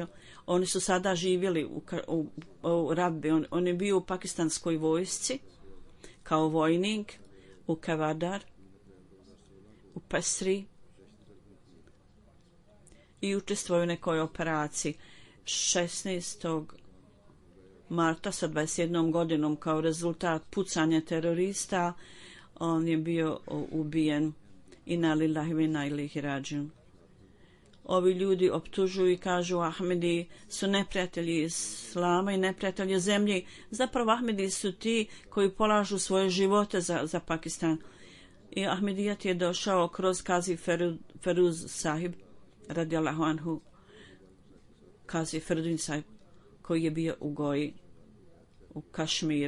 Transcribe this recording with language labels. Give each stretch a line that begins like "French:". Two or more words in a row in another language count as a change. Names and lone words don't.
Bosnian: Oni su sada živjeli u Rabbi, on je bio u pakistanskoj vojsci kao vojnik u Kavadar, u Pesri i učestvovao u nekoj operaciji. 16. marta sa 21 godinom kao rezultat pucanja terorista on je bio ubijen.
Arabic: إنا لله وإنا إليه راجعون.
Bosnian: Ovi ljudi optužuju i kažu Ahmedi su neprijatelji Islama i neprijatelji zemlje. Zapravo Ahmedi su ti koji polažu svoje živote za Pakistan. I Ahmedijat je došao kroz Kazi Feruz Sahib
Arabic: رضي الله عنه,
Bosnian: Kazi Ferudin Sahib koji je bio u Goji u Kašmiru.